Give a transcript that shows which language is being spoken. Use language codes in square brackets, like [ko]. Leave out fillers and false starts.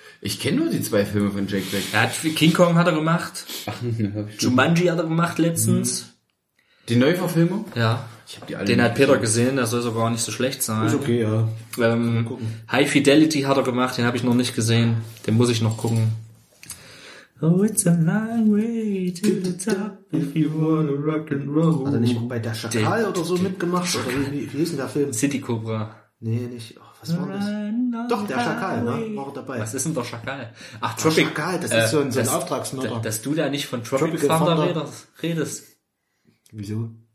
[de] Ich kenne nur die zwei Filme von Jack Black. Er hat King Kong hat er gemacht. Jumanji hat er gemacht letztens. Die Neuverfilmung? Ja. Ich hab die alle. Den hat gesehen. Peter gesehen, der soll sogar nicht so schlecht sein. Ist okay, ja. High Fidelity hat er gemacht, den habe ich noch nicht gesehen. Den muss ich noch gucken. [en] Oh, it's a long way to the top if you wanna rock and roll. [de] Hat er nicht auch bei Der Schakal oder so mitgemacht? Oder wie hieß denn der Film? City Cobra. Nee, nicht. Was war das? Doch, Der Schakal, ne? War auch dabei. Was ist denn Der Schakal? Ach, Tropic. Der Schakal, das ist so ein Auftragsmörder. Dass du da nicht von Tropic Thunder redest. Wieso?